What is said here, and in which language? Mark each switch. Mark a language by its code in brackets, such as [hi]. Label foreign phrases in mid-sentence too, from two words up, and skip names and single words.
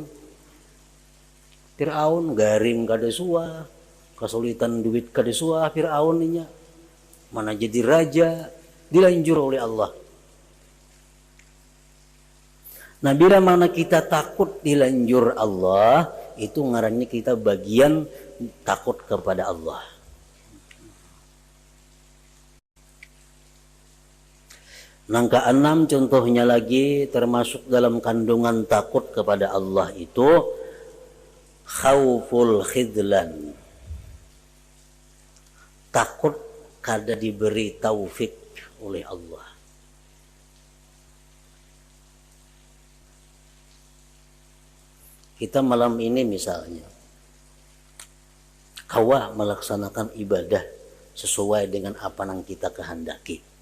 [bjn] Fir'aun garing kada suah. Kesulitan duit kada suah Fir'aun nya, mana jadi raja, dilanjur oleh Allah. [id] Nah bila mana kita takut dilanjur Allah, itu ngarannya kita bagian takut kepada Allah. Yang keenam contohnya lagi termasuk dalam kandungan takut kepada Allah itu [ar] khauful khidlan. [id] Takut kada diberi taufik oleh Allah. Kita malam ini misalnya kawa melaksanakan ibadah sesuai dengan apa yang kita kehendaki.